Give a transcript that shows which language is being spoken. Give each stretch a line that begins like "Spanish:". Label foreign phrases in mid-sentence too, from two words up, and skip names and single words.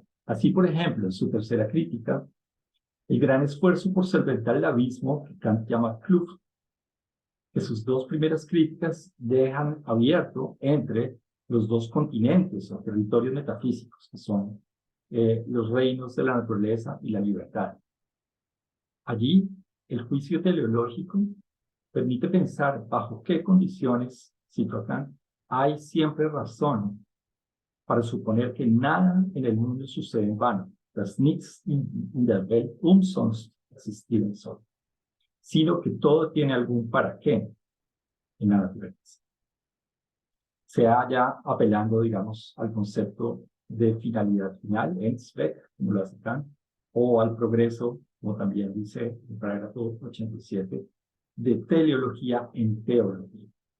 Spanish: Así, por ejemplo, en su tercera crítica, el gran esfuerzo por solventar el abismo que Kant llama Kluft, que sus dos primeras críticas dejan abierto entre los dos continentes o territorios metafísicos, que son los reinos de la naturaleza y la libertad. Allí, el juicio teleológico permite pensar bajo qué condiciones, cito a Kant, hay siempre razón para suponer que nada en el mundo sucede en vano,
German: dass nichts in der Welt umsonst existieren soll,
Spanish: sino que todo tiene algún para qué en la naturaleza. Sea ya apelando, digamos, al concepto de finalidad final, Endzweck, como lo hace Kant, o al progreso, como también dice el parágrafo 87, de teleología en teología.